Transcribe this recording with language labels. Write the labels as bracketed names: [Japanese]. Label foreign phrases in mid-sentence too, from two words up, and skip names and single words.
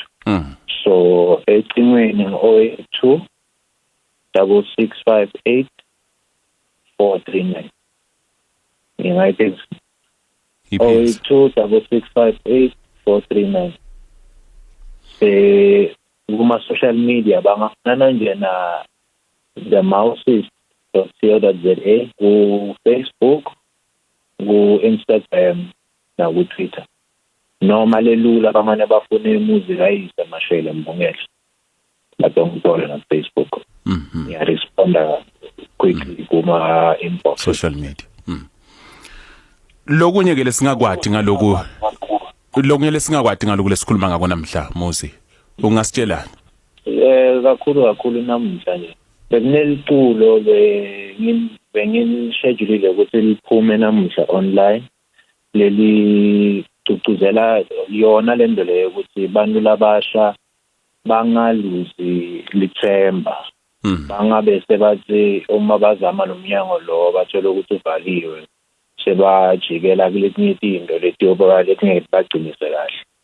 [Zulu] So ecingweni ngo-02 6658 439. United 02 6658 439. Kuma [English] social media [Zulu] bangafana nje na the MOXEX.co.za ku Facebook, ku Instagram na ku Twitter. Noma lelula bamane bafune Muzikayise Mashele Mbungela. Lapho ngithola na Facebook. Ya responda quickly kuma inbox [English] social media. [Zulu] Lokunye ke lesingakwadi ngaloku lokunye lesingakwadi ngaloku lesikhuluma ngako namhla Muzi ungasitshelana? Kakhulu namhla nje bekuneliculo bengishedulile ukuthi liphume namhla online leli cucuzela yona lento leyo ukuthi bantu labasha bangaluzi lithemba bangabe sebathi uma bazama nomnyango lo bathola ukuthi uvaliwe sebajikela kuletinye izinto letiyoba letingeke bagcinise kahle.